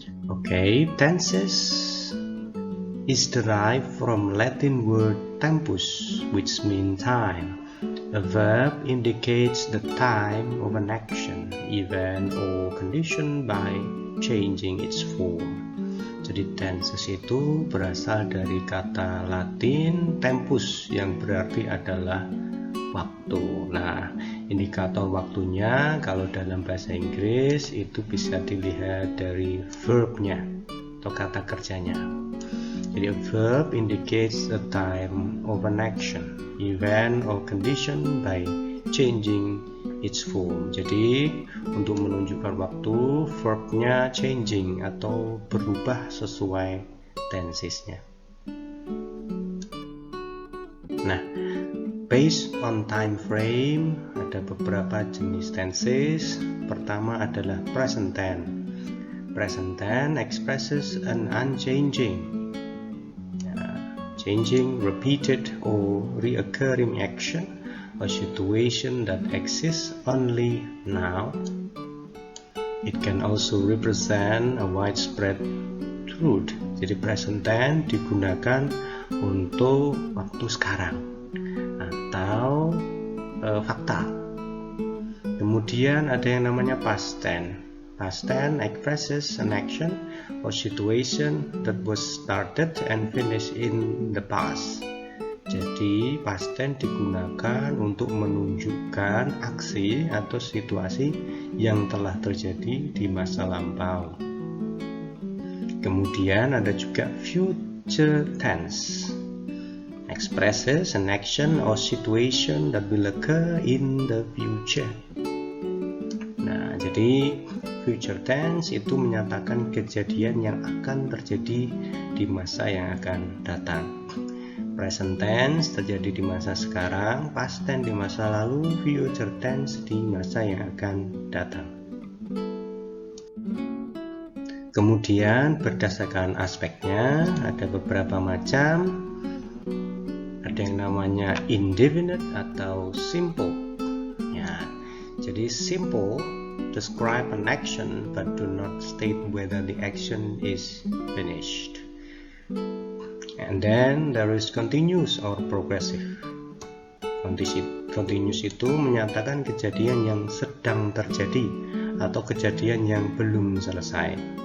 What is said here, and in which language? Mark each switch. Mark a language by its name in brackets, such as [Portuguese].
[English] Okay, tenses is derived from Latin word tempus, which means time. A verb indicates the time of an action, event, or condition by changing its form. [Indonesian] Jadi tenses itu berasal dari kata Latin tempus yang berarti adalah waktu. Nah, indikator waktunya kalau dalam bahasa Inggris itu bisa dilihat dari verbnya atau kata kerjanya. [English] Jadi a verb indicates the time of an action, event, or condition by changing its form. [Indonesian] Jadi untuk menunjukkan waktu, verbnya changing atau berubah sesuai tensesnya. Nah, [English] based on time frame [Indonesian] ada beberapa jenis tenses. Pertama adalah present tense. [English] Present tense expresses an unchanging, changing, repeated, or reoccurring action or situation that exists only now. It can also represent a widespread truth. [Indonesian] Jadi present tense digunakan untuk waktu sekarang atau fakta. Kemudian ada yang namanya past tense. [English] Past tense expresses an action or situation that was started and finished in the past. [Indonesian] Jadi past tense digunakan untuk menunjukkan aksi atau situasi yang telah terjadi di masa lampau. Kemudian ada juga future tense. [English] Expresses an action or situation that will occur in the future. [Indonesian] Nah, jadi future tense itu menyatakan kejadian yang akan terjadi di masa yang akan datang. Present tense terjadi di masa sekarang, past tense di masa lalu, future tense di masa yang akan datang. Kemudian berdasarkan aspeknya ada beberapa macam. Ada yang namanya indefinite atau simple. [English] Ya, jadi simple describe an action but do not state whether the action is finished. And then there is continuous or progressive. [Indonesian] Continuous itu menyatakan kejadian yang sedang terjadi atau kejadian yang belum selesai.